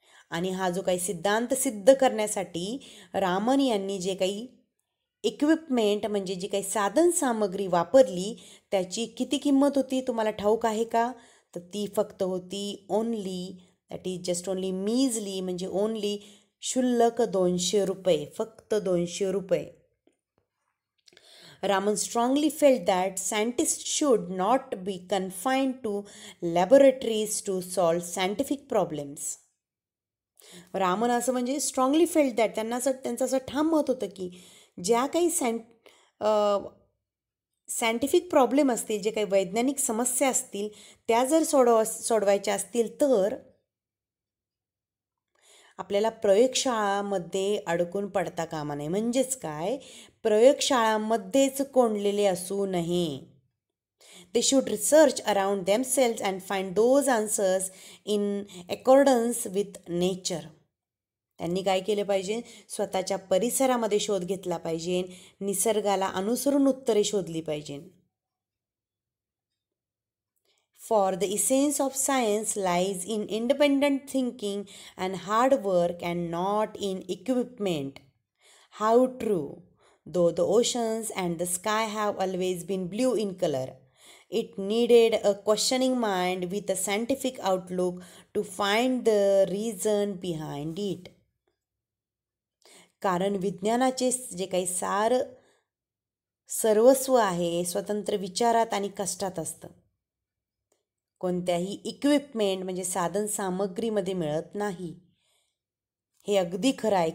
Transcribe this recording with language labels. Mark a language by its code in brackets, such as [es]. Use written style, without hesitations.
[mr] आणि हा जो काही सिद्धांत सिद्ध करण्यासाठी रामन यांनी जे काही इक्विपमेंट म्हणजे जी काही साधन सामग्री वापरली त्याची किती किंमत होती तुम्हाला ठाऊक आहे का? तर ती फक्त होती [en] only, that is just only measly [mr] म्हणजे ओनली शुल्लक 200 रुपये, फक्त 200 रुपये. [en] Raman strongly felt that scientists should not be confined to laboratories to solve scientific problems. [mr] Raman असं म्हणजे [en] strongly felt that, [mr] त्यांचं असं ठाम मत होतं की ज्या काही सायंटिफिक प्रॉब्लेम असतील, जे काही वैज्ञानिक समस्या असतील त्या जर सोडवायच्या असतील तर आपल्याला प्रयोगशाळामध्ये अडकून पडता कामा नये. म्हणजेच काय, प्रयोगशाळामध्येच कोंडलेले असू नये. [en] They should research around themselves and find those answers in accordance with nature. [mr] त्यांनी काय केलं पाहिजे, स्वतःच्या परिसरामध्ये शोध घेतला पाहिजे, निसर्गाला अनुसरून उत्तरे शोधली पाहिजे. [en] For the essence of science lies in independent thinking and hard work and not in equipment. How true! Though the oceans and the sky have always been blue in color, it needed a questioning mind with a scientific outlook to find the reason behind it. [mr] कारण विज्ञानाचे जे काही सर्वस्व आहे स्वतंत्र विचारात आणि कष्टात असतं. कोणत्याही इक्विपमेंट म्हणजे साधन सामग्रीमध्ये मिळत नाही. हे अगदी खरं आहे.